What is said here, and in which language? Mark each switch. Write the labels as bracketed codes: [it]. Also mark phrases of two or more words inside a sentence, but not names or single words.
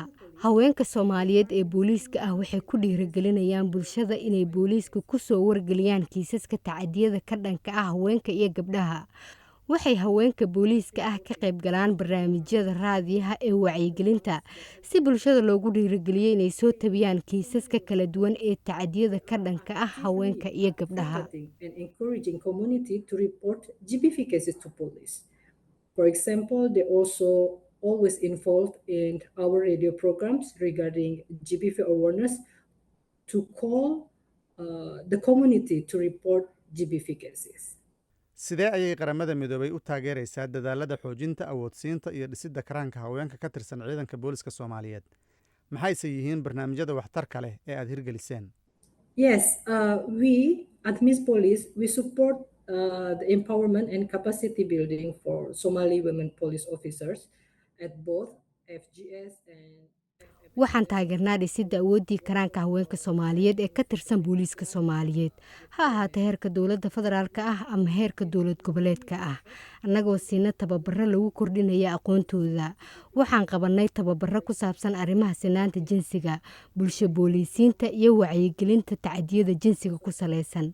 [so] haweenka Soomaaliyeed ee booliiska ah waxay ku dhiirigelinayaan bulshada inay booliiska ku soo wargeliyaan kiisaska tacadiyada ka dhanka ah haweenka iyo gabdhaha. waxay haweenka booliiska ah ka qayb galaan barnaamijyada raadiyaha ee wacyigelinta si bulshada loogu dhiirigeliyo inay soo tabiyaan kiisaska kala duwan ee tacadiyada ka dhanka ah haweenka iyo gabdhaha. [en] For example, they also always involved in our radio programs regarding GBV awareness to call the community to report GBV cases. [so] sidee ayay qaramada midoobay u taageeraysaa dadaalada xoojinta awoodsiinta iyo dhisidda karaanka haweenka ka tirsan ciidanka booliska Soomaaliyeed? maxayse yihiin barnaamijyada waxtarka leh ee aad hirgeliseen? [en] Yes, we at Miss Police, we support the empowerment and capacity building for Somali women police officers at both FGS and [so] waxaan taageernaa dhisidda awooddii karaanka haweenka Soomaaliyeed ee ka tirsan booliiska Soomaaliyeed, ha ahaatee heerka dowladda federaalka ah ama heerka dowlad goboleedka ah, annagoo siina tababaro lagu kordhinaya aqoontooda. waxaan qabanay tababaro ku saabsan arrimaha sinaanta jinsiga, bulsho booliisiinta iyo wacyigelinta tacadiyada jinsiga ku saleysan.